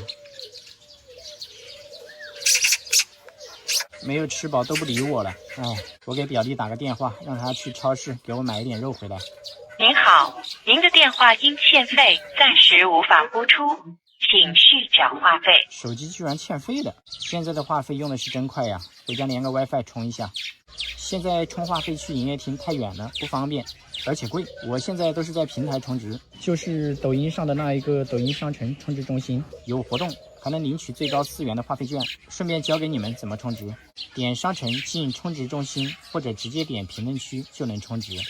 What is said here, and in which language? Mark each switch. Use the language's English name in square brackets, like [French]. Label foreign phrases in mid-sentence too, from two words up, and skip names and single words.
[Chinese] 沒有吃飽都不理我了，哎，我給表弟打個電話，讓他去超市給我買一點肉回來。您好，您的電話因欠費，暫時無法播出，請續繳話費。手機居然欠費了，現在的話費用的是真快呀，回家連個 WiFi 充一下。現在充話費去營業廳太遠了，不方便，而且貴。我現在都是在平台充值，就是抖音上的那一個抖音商城充值中心有活动，還能領取最高4元的话费券。順便教給你們怎麼充值，點商城進充值中心，或者直接點評論區就能充值。